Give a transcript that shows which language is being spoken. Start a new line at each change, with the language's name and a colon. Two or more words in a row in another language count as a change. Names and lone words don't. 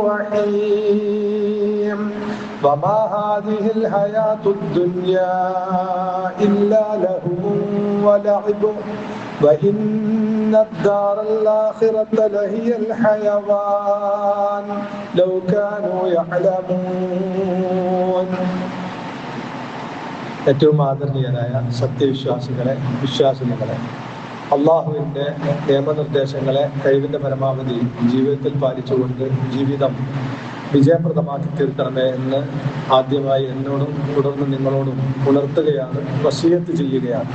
Arabic: الرحيم وما هذه الحياة الدنيا إلا لهو ولعب وإن الدار الآخرة لهي الحيوان لو كانوا
Malayalam: يعلمون ഏറ്റവും ആദരണീയരായ വിശ്വാസികളെ അള്ളാഹുവിൻ്റെ നിയമനിർദ്ദേശങ്ങളെ കഴിവിൻ്റെ പരമാവധി ജീവിതത്തിൽ പാലിച്ചുകൊണ്ട് ജീവിതം വിജയപ്രദമാക്കി തീർക്കണമേ എന്ന് ആദ്യമായി എന്നോടും തുടർന്ന് നിങ്ങളോടും ഉണർത്തുകയാണ്, വസിയത്ത് ചെയ്യുകയാണ്.